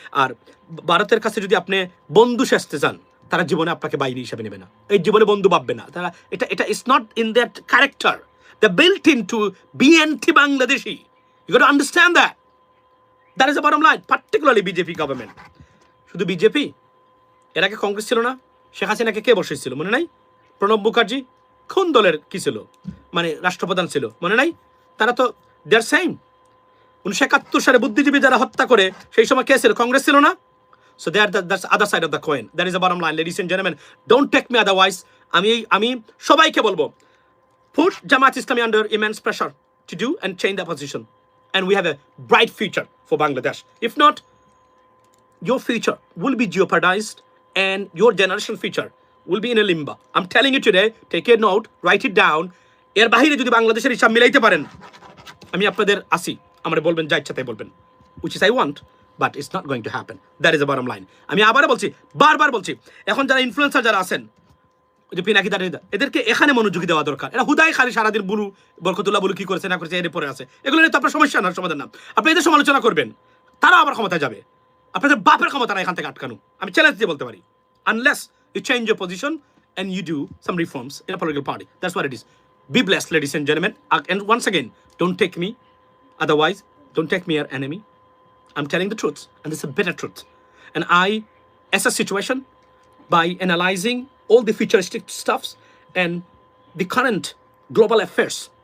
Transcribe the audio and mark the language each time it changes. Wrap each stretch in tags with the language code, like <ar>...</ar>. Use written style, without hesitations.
<bn>আর ভারতের কাছে যদি আপনি বন্ধু সাজতে চান, তারা জীবনে আপনাকে বাইরে হিসাবে নেবে না, এই জীবনে বন্ধু ভাববে না তারা, এটা</bn> <en>It's not in that character, the built in to be anti Bangladeshi, you got to understand that is the bottom line, particularly BJP government.</en> <bn>শুধু বিজেপি, এর আগে কংগ্রেস ছিল না, শেখ হাসিনাকে কে বসেছিল মনে নাই? প্রণব মুখার্জি কোন দলের কি ছিল, মানে রাষ্ট্রপ্রধান ছিল মনে নাই? তারা তো</bn> <en>They're same.</en> <bn>1971 সালে বুদ্ধিজীবী যারা হত্যা করে সেই সময় কে ছিল? কংগ্রেস ছিল না?</bn> <en>So that's the other side of the coin. That is the bottom line, ladies and gentlemen. Don't take me otherwise.</en> <bn>আমি সবাইকে বলবো,</bn> <en>put Jamaat Islami under immense pressure to do and change their position. And we have a bright future for Bangladesh. If not, your future will be jeopardized and your generation future will be in a limbo. I'm telling you today, take a note, write it down.</en> <bn>এর বাইরে যদি বাংলাদেশের হিসাব মিলাইতে পারেন, আমি আপনাদের আসি, আমার বলবেন যা ইচ্ছা তাই বলবেন,</bn> <en>which is I want, but it's not going to happen. That is the bottom line.</en> <bn>আমি আবারও বলছি, বারবার বলছি, এখন যারা ইনফ্লুয়েন্সার যারা আছেন, ওই যে পিনাকি দাঁড়িয়ে, এদেরকে এখানে মনোযোগী দেওয়া দরকার। এরা হুদাই খালি সারাদিন বুলু বরকতুল্লাহ বুলু কি করেছে না করেছে এর পরে আছে, এগুলো নিয়ে তো আপনার সমস্যা না, সমাধান না। আপনি এদের সমালোচনা করবেন, তারা আবার ক্ষমতায় যাবে, আপনাদের বাপের ক্ষমতা না এখান থেকে আটকানো, আমি চ্যালেঞ্জ দিয়ে বলতে পারি,</bn> <en>unless you change your position and you do some reforms in a political party. That's what it is. Be blessed, ladies and gentlemen. And once again, don't take me, otherwise, don't take me your enemy. I'm telling the truth, and this is a bitter truth. And I assess situation by analyzing all the futuristic stuffs and the current global affairs.</en>